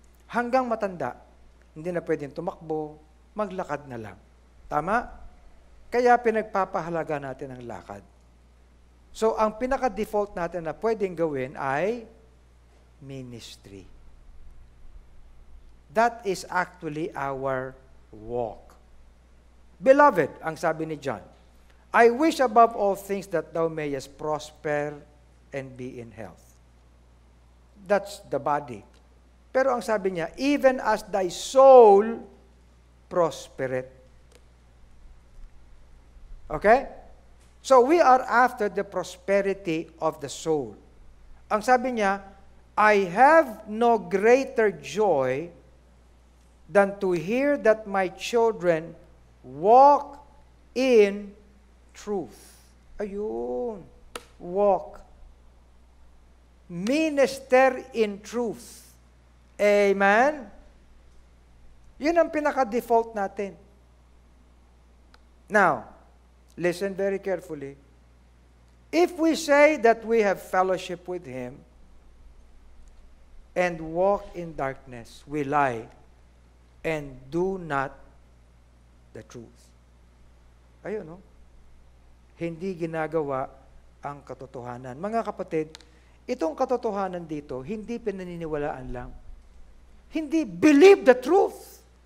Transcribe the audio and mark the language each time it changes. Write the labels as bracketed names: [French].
[Filipino] Hanggang matanda, hindi na pwedeng tumakbo, maglakad na lang. Tama? Kaya pinagpapahalaga natin ang lakad. So, ang pinaka-default natin na pwedeng gawin ay ministry. [English] That is actually our walk. Beloved, [Filipino] ang sabi ni [English] John, I wish above all things that thou mayest prosper and be in health. That's the body. [Filipino] Pero ang sabi niya, [English] even as thy soul prospereth. Okay? So we are after the prosperity of the soul. [Filipino] Ang sabi niya, [English] I have no greater joy than to hear that my children walk in truth. Ayun. Walk. Minister in truth. Amen? [Filipino] Yun ang pinaka-default natin. [English] Now, listen very carefully. If we say that we have fellowship with Him and walk in darkness, we lie and do not the truth. [Filipino] Ayun, no? Hindi ginagawa ang katotohanan. Mga kapatid, itong katotohanan dito, hindi pinaniniwalaan lang. [English] Hindi believe the truth.